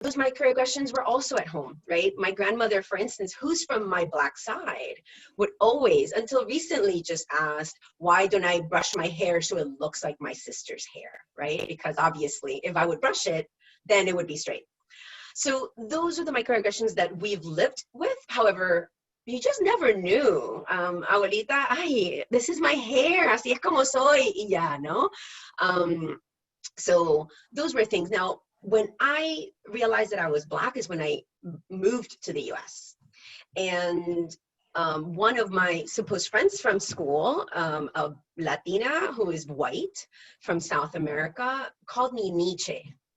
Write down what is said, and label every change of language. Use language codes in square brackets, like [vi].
[en] those microaggressions were also at home, right? My grandmother, for instance, who's from my Black side, would always, until recently, just ask, why don't I brush my hair so it looks like my sister's hair, right? Because obviously, if I would brush it, then it would be straight. So those are the microaggressions that we've lived with. However, you just never knew. [es] Abuelita, ay, [en] this is my hair, [es] así es como soy, y ya, ¿no? [en] So those were things. Now, when I realized that I was Black is when I moved to the US. And one of my supposed friends from school, a Latina who is white from South America, called me Nietzsche.